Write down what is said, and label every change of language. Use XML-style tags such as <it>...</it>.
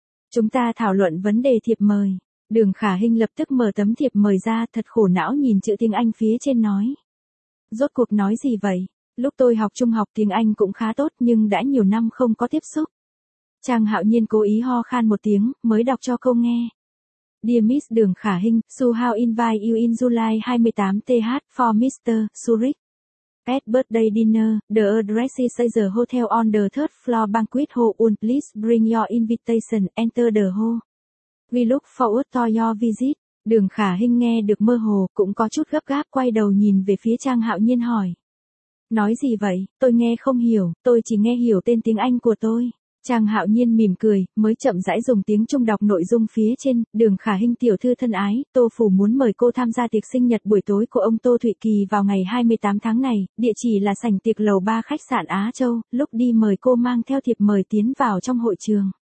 <vi>Chúng ta thảo luận vấn đề thiệp mời. Đường Khả Hinh lập tức mở tấm thiệp mời ra, thật khổ não nhìn chữ tiếng Anh phía trên nói. Rốt cuộc nói gì vậy? Lúc tôi học trung học tiếng Anh cũng khá tốt nhưng đã nhiều năm không có tiếp xúc. Trang Hạo Nhiên cố ý ho khan một tiếng, mới đọc cho cô nghe.</vi> <en>Dear Miss Đường Khả Hinh, so how invite you in July 28th for Mr. Zurich. At birthday dinner, the address is at the hotel on the third floor banquet hall. Please bring your invitation, enter the hall. We look forward to your visit.</en> <vi>Đường Khả Hinh nghe được mơ hồ, cũng có chút gấp gáp quay đầu nhìn về phía Trang Hạo Nhiên hỏi. Nói gì vậy, tôi nghe không hiểu, tôi chỉ nghe hiểu tên tiếng Anh của tôi. Trang Hạo Nhiên mỉm cười, mới chậm rãi dùng tiếng Trung đọc nội dung phía trên, Đường Khả Hinh tiểu thư thân ái, Tô Phủ muốn mời cô tham gia tiệc sinh nhật buổi tối của ông Tô Thụy Kỳ vào ngày 28 tháng này, địa chỉ là sảnh tiệc lầu 3 khách sạn Á Châu, lúc đi mời cô mang theo thiệp mời tiến vào trong hội trường.</vi>